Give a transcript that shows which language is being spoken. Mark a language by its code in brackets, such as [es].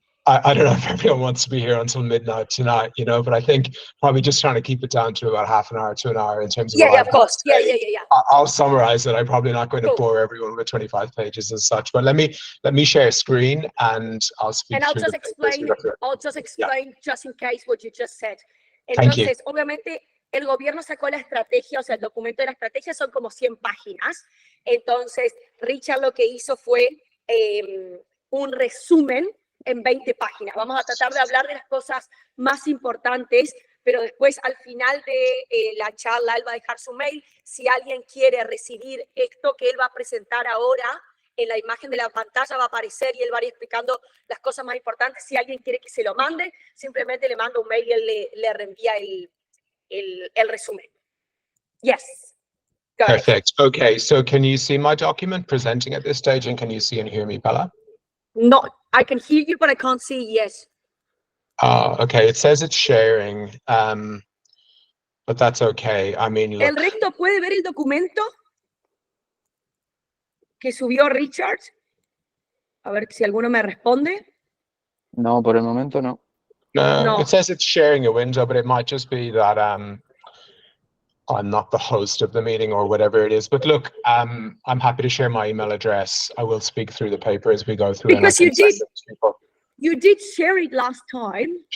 [en] I don't know if everyone wants to be here until midnight tonight, but I think probably just trying to keep it down to about half an hour to an hour in terms of of course. Yeah. I'll summarize it. I'm probably not going to bore everyone with 25 pages as such, but let me share a screen and I'll speak. And I'll just explain just in case what you just said. Thank you. [es] Entonces, obviamente, el gobierno sacó la estrategia, o sea, el documento de la estrategia son como 100 páginas. Entonces, Richard lo que hizo fue un resumen en 20 páginas. Vamos a tratar de hablar de las cosas más importantes, pero después al final de la charla él va a dejar su mail. Si alguien quiere recibir esto que él va a presentar ahora, en la imagen de la pantalla va a aparecer y él va a ir explicando las cosas más importantes. Si alguien quiere que se lo mande, simplemente le manda un mail y él le reenvía el resumen. [en] Yes. Perfect. Okay, so can you see my document presenting at this stage, and can you see and hear me, Bella? No, I can hear you, but I can't see. Yes. Okay, it says it's sharing, but that's okay. I mean, look. [es] ¿El resto puede ver el documento que subió Richard? A ver si alguno me responde. No, por el momento no. [en] No, it says it's sharing a window, but it might just be that I'm not the host of the meeting or whatever it is. But look, I'm happy to share my email address. I will speak through the paper as we go through. Because you did share it last time.